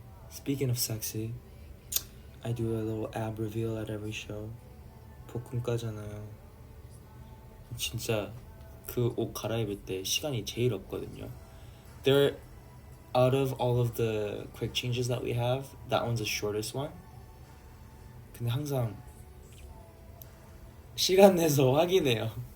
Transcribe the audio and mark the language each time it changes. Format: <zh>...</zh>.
<en>Speaking of sexy, I do a little ab reveal at every show.</en> <ko>복근가잖아요. 진짜 그 옷 갈아입을 때 시간이 제일 없거든요.</ko> <en>There, out of all of the quick changes that we have, that one's the shortest one.</en> <ko>근데 항상 시간 내서 확인해요.</ko>